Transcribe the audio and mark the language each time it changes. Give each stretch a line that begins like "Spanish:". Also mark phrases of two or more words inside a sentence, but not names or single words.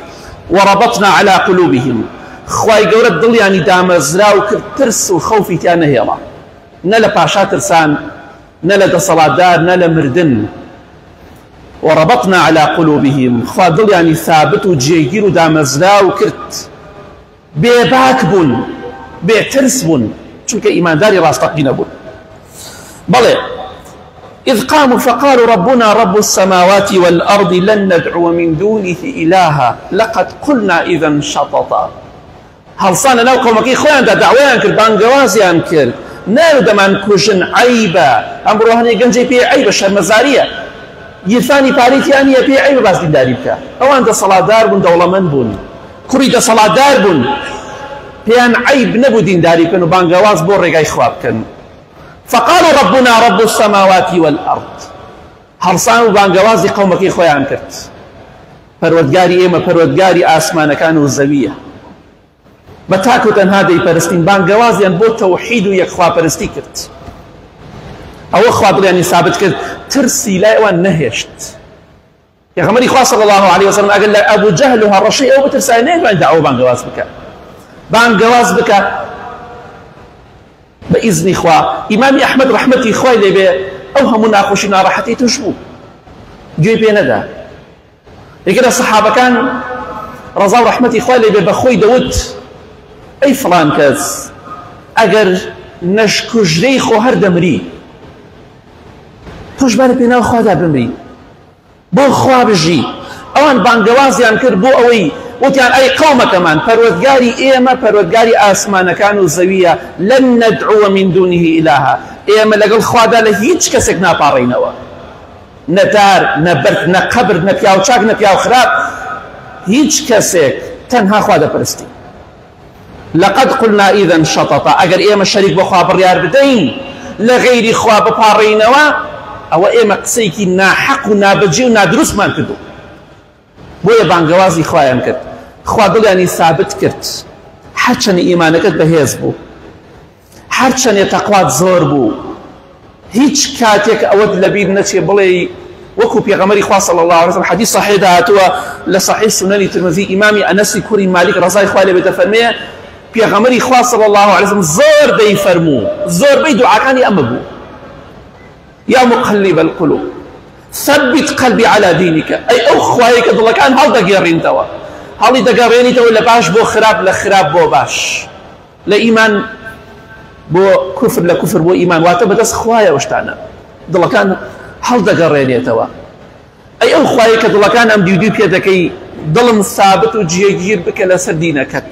Arabic: وەڕەبەطنا عەلا قولوبهم،
Central Kurdish: خوای گەورە دڵیانی دامەزرا و کرد، ترس و خەوفی تیان نەهێڵا، نە لە پاشا ترسان، نە لە دەسەڵاتدار، نە لە مردن.
Arabic: وەڕەبەطنا عەلا قولوبهم،
Central Kurdish: خوا دڵیانی ثابت و جێگیر و دامەزرا و کرد، بێباک بوون، بێترس بوون، چونکە ئیمانداری ڕاستەقینە بوون.
Arabic: بەڵێ إذ قاموا فقالوا ربنا رب السماوات والأرض لن ندعو من دونه إلها لقد قلنا إذا شططا.
Central Kurdish: هەڵسانە ناو قەومەکەی خۆیاندا داوایان کرد، بانگەوازیان کرد، نەیان دەمان کوژن، عەیبە. ئەمڕۆ هەنێک گەنجێ پێی عەیبە، شەرمەزاریە، یرفانی پارەیەکیان نییە، پێی عەیبە باس دینداری بکە. ئەوان دەسەڵاتدار بوون، دەوڵەمەند بوون، کوڕی دەسەڵاتدار بوون، پێیان عەیب نەبوو دینداری بکەن و بانگەواز بۆ ڕێگای خوا بکەن.
Arabic: فقالوا ربنا رب السماوات والأرض،
Central Kurdish: هەڵسان و بانگەوازی قەومەکەی خۆیان کرد، پەروەردگاری ئێمە پەروەردگاری ئاسمانەکان و زەویە، بە تاک و تەنها دەیپەرستین. بانگەوازیان بۆ تەوحید و یەکخواپەرستی کرد. ئەوە خوا دڵیانی ثابت کرد، ترسی لای ئەوان نەهێشت. پێغەمبەری خوا
Arabic: صلی الله علیه وسلم
Central Kurdish: ئەگەر لە ئەبوو جەهل و هەڕەشەی ئەو بترسای نەیەتوانێت داوای بانگەواز بکە، بانگەواز بکە بإذن خوا. إمام أحمد رحمتي خوای لێبێ ئەو هەموو ناخۆشی ناڕەحەتی توش بوو، گوێی پێ نەدا. یەکێک لە سەحابەکان ڕەزا و ڕەحمەتی خوای لێبێ بە خۆی دەوت، ئەی فڵان کەس، ئەگەر نەشکوژرەی خۆ هەر دەمری، تۆش بارە پێناو خوادا بمری، بۆ خوا بژی. ئەوان بانگەوازیان کرد بۆ ئەوەی وتیان ئەی قەومەکەمان، پەروەردگاری ئێمە پەروەردگاری ئاسمانەکان و زەویە،
Arabic: لەن نەدعوە من دونه ئیلاها،
Central Kurdish: ئێمە لەگەڵ خوادا لە هیچ کەسێک ناپاڕێینەوە، نە دار، نە بەرد، نە قەبر، نە پیاو چاک، نە پیاو خراپ، هیچ کەسێک، تەنها خوا دەپەرستی.
Arabic: لقد قلنا إذا شططا،
Central Kurdish: ئەگەر ئێمە شەریک بە خوا بڕیار بدەین لە غەیری خوا بپاڕێینەوە، ئەوە ئێمە قسەیەکی ناحەق و نابەجێ و نادروستمان کردو. بۆیە بانگەوازی خوایان کرد، خوا دڵیانی ثابت کرد، هەرچەندە ئیمانەکەت بەهێز بوو، هەرچەندە تەقوات زۆر بوو، هیچ کاتێک ئەوەت لەبیر نەچێ بڵێ وەکو پێغەمبەری خوا
Arabic: صلی الله علیه وسلم حەدیث صحیح
Central Kurdish: هاتووە لە صحیح سنەنی ترمذی، ئیمامی ئەنەسی کوڕی مالیک ڕەزای خوا لێبێ دەفەرمێ پێغەمبەری خوا
Arabic: صلی الله علیه وسلم
Central Kurdish: زۆر دەیفەرموو، زۆربەی دوعاکانی ئەمە بوو:
Arabic: یا مقلب القلوب ثبت قلبي على دينك.
Central Kurdish: أي أو خواهيك دڵەکان كان هل دەگێڕینتەوە، هەڵی دەگەڕێنیتەوە لە باش بۆ خراپ، لە خراپ بۆ باش، لە ئیمان بۆ کوفر، لە کوفر بۆ ئیمان، واتە بەدەست خوایەوە شتانە دڵەکان هەڵ دەگەڕێنێتەوە. ئەی ئەو خوایە کە دڵەکان ئەم دیودی پێ دەکەی، دڵم ثابت و جێگیر بکە لەسەر دینەکەت.